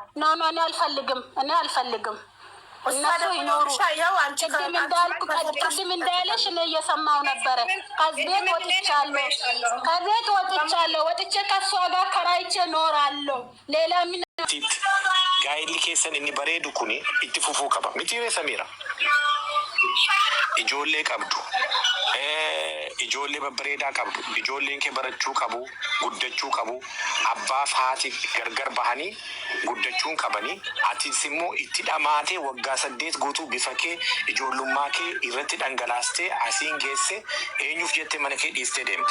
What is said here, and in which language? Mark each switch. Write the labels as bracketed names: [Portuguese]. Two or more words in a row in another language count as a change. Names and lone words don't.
[Amharic] ኖ እኔ አልፈልግም። እነሱ ይኖሩ። ቅድም እንዳለሽ እኔ እየሰማው ነበረ። ከቤት ወጥቻለሁ። ወጥቼ ከሷ ጋር ከራይቼ ኖራለሁ። ሌላ ምን [Oromo] ጋይሊ ኬሰን እኒ በሬዱ ኩኒ ኢትፉፉ ቀባ ሚቲሬ ሰሚራ ኢጆሌ ቀብዱ ijoollee babbareedaa qabdu. Ijoolleen kee barachuu qabu, guddachuu qabu. Abbaaf haati gargar bahanii guddachuun qabanii. Atis immoo itti dhamaatee waggaa 8 guutuu bifa kee ijoollummaa kee irratti dhangalaastee asiin geesse eenyuuf jettee mana kee dhiistee deemte?